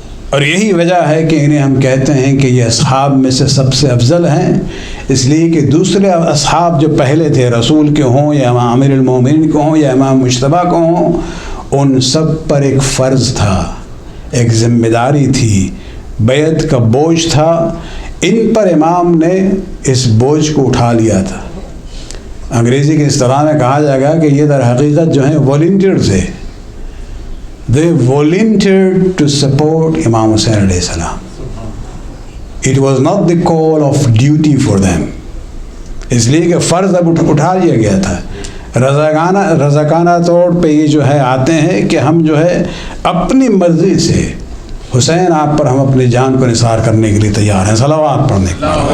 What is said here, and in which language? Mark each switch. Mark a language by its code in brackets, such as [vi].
[ur] اور یہی وجہ ہے کہ انہیں ہم کہتے ہیں کہ یہ اصحاب میں سے سب سے افضل ہیں، اس لیے کہ دوسرے اصحاب جو پہلے تھے، رسول کے ہوں یا امام امیر المومنین کو ہوں یا امام مجتبیٰ کو ہوں، ان سب پر ایک فرض تھا، ایک ذمہ داری تھی، بیعت کا بوجھ تھا، ان پر امام نے اس بوجھ کو اٹھا لیا تھا۔ انگریزی کے اصطلاح میں کہا جائے گا کہ یہ در حقیقت جو ہیں والنٹیئر تھے، [en] they volunteered to support Imam Hussain [ur] علیہ السلام. [en] It was not the call of duty for them. [ur] اس لیے کہ فرض اب اٹھا لیا گیا تھا، رضاکانہ طور پہ یہ جو ہے آتے ہیں کہ ہم جو ہے اپنی مرضی سے حسین آپ پر ہم اپنی جان کو نثار کرنے کے لیے تیار ہیں، صلوات پڑھنے کے لیے۔